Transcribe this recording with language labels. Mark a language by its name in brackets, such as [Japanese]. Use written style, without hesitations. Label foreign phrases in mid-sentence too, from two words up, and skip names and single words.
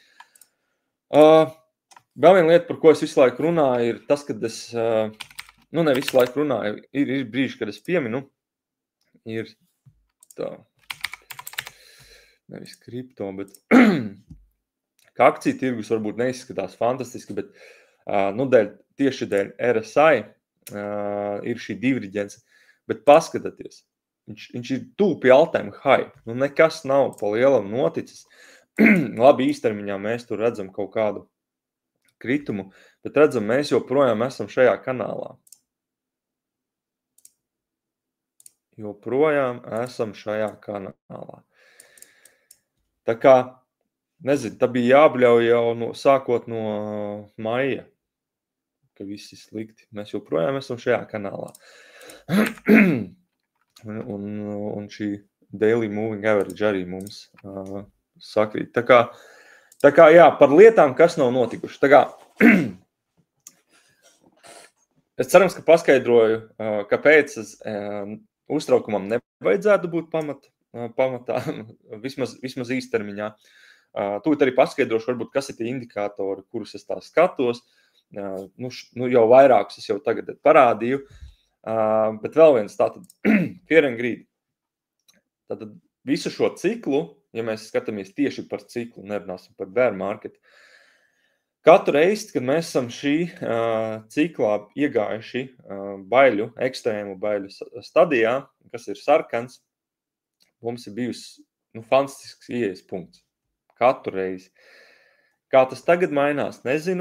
[Latvian] Vēl viena lieta, par ko es visu laiku runāju, ir tas, kad es, ne visu laiku runāju, ir brīži, kad es pieminu, ir tā, nevis kripto, bet kā akciju tirgus varbūt neizskatās fantastiski, bet tieši dēļ RSI ir šī diverģence, bet paskatieties, viņš ir tuvu pie [English] all-time high, [Latvian] nekas nav pa lielam noticis. Labi, īstermiņā mēs tur redzam kaut kādu kritumu, bet redzam, mēs joprojām esam šajā kanālā. Joprojām esam šajā kanālā. Tā kā, nezinu, tā bija jābļauj jau sākot no maija, ka viss ir slikti. Mēs joprojām esam šajā kanālā. Un šī [English] daily moving average [Latvian] arī mums sakrīt. Tā kā jā, par lietām, kas nav notikuši. Tā kā Es cerams, ka paskaidroju, kāpēc uztraukumam nevajadzētu būt pamatā, vismaz īstermiņā. Tūlīt arī paskaidrošu, varbūt, kas ir tie indikātori, kurus es tā skatos. Jau vairākus es jau tagad parādīju, bet vēl viens tātad Fear and Greed. Tātad visu šo ciklu, ja mēs skatāmies tieši par ciklu, nerunāsim par [English] bear market, [Latvian] katru reizi, kad mēs esam šī ciklā iegājuši ekstrēmu baiļu stadijā, kas ir sarkans, mums ir bijusi fantastisks ieejas punkts. Katru reizi. Kā tas tagad mainās, nezinu.